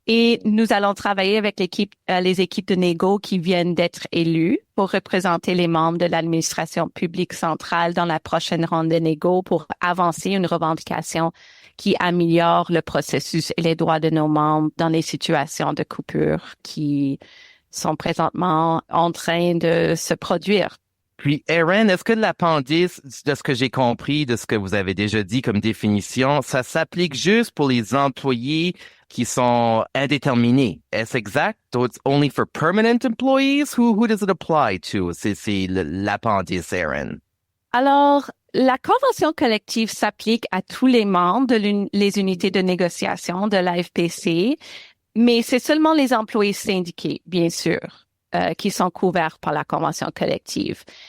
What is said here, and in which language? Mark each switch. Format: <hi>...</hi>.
<fr>Et nous allons travailler avec les équipes de négo qui viennent d'être élues pour représenter les membres de l'administration publique centrale dans la prochaine ronde de négo pour avancer une revendication qui améliore le processus et les droits de nos membres dans les situations de coupure qui sont présentement en train de se produire. Puis, Erin, est-ce que l'appendice, de ce que j'ai compris, de ce que vous avez déjà dit comme définition, ça s'applique juste pour les employés qui sont indéterminés? Est-ce exact?</fr> <en>So it's only for permanent employees? Who does it apply to?</en> <fr>C'est l'appendice, Erin. Alors, la convention collective s'applique à tous les membres de les unités de négociation de l'AFPC, mais c'est seulement les employés syndiqués, bien sûr, qui sont couverts par la convention collective.</fr>